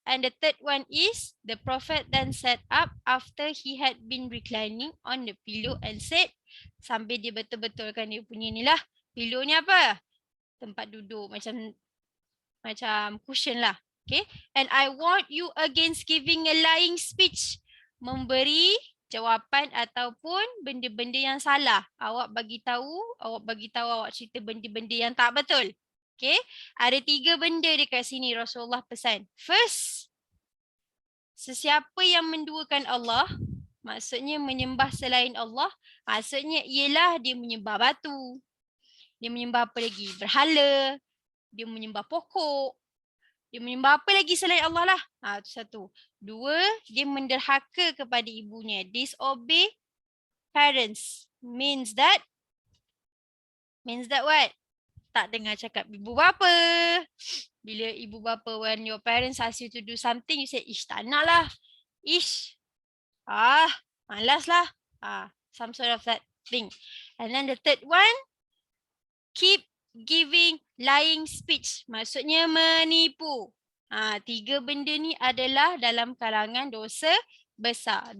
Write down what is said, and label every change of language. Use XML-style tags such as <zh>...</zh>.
<en>And the third one is, the Prophet then sat up after he had been reclining on the pillow and said,</en> <ms>sambil dia betul-betulkan dia punya ni lah. Pillow ni apa? Tempat duduk, macam cushion lah.</ms> <en>Okay. And I warn you against giving a lying speech.</en> <ms>Memberi jawapan ataupun benda-benda yang salah. Awak bagi tahu, awak cerita benda-benda yang tak betul. Okay. Ada 3 benda dekat sini Rasulullah pesan. First, sesiapa yang menduakan Allah, maksudnya menyembah selain Allah, maksudnya ialah dia menyembah batu. Dia menyembah apa lagi? Berhala. Dia menyembah pokok. Dia menyembah apa lagi selain Allah lah. Itu satu. 2, dia menderhaka kepada ibunya.</ms> <en>Disobey parents. Means that what?</en> <ms>Tak dengar cakap ibu bapa. Bila ibu bapa,</ms> <en>when your parents ask you to do something, you say, ish,</en> <ms>tak nak lah. Ish, malas lah.</ms> <en>Some sort of that thing. And then the third one, keep giving lying speech.</en> <ms>Maksudnya menipu. 3 benda ni adalah dalam kalangan dosa besar.</ms>